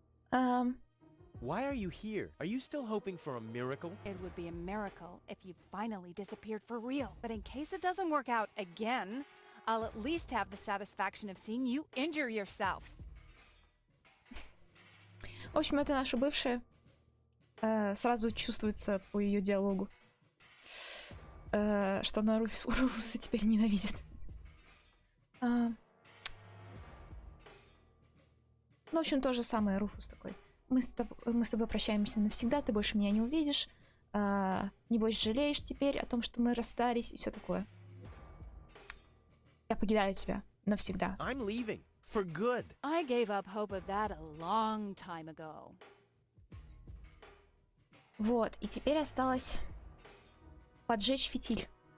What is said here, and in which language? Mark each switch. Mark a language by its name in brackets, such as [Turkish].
[English] Why are you here? Are you still hoping for a miracle? It would be a miracle if you finally disappeared for real. But in case it doesn't work out again, I'll at least have the satisfaction of seeing you injure yourself. [Russian] В общем, это наша бывшая. Сразу чувствуется по ее диалогу, что она Руфуса теперь ненавидит. Ну, в общем, то же самое, Руфус такой. Мы с тобой прощаемся навсегда, ты больше меня не увидишь. Небось, жалеешь теперь о том, что мы расстались и все такое. Я покидаю тебя навсегда. [English] I'm leaving. For good. I gave up hope of that a long time ago. [Russian] Вот, и теперь осталось поджечь фитиль.